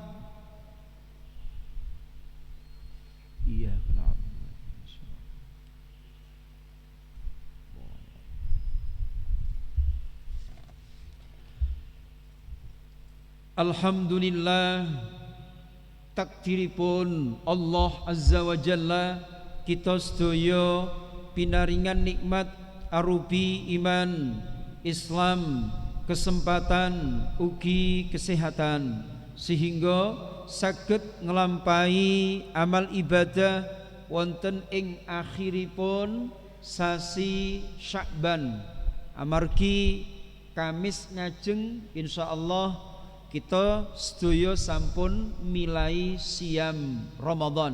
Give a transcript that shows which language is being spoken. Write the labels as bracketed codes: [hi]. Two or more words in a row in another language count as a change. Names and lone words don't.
[ar] إياك نعبد [jv] Alhamdulillah, takdiripun Allah Azza wa Jalla kita sedaya pinaringan nikmat arupi iman, Islam, kesempatan ugi kesehatan sehingga saged nglampahi amal ibadah wonten ing akhiripun sasi Sya'ban amargi Kamis ngajeng insyaallah kita sedaya sampun milai siam Ramadan.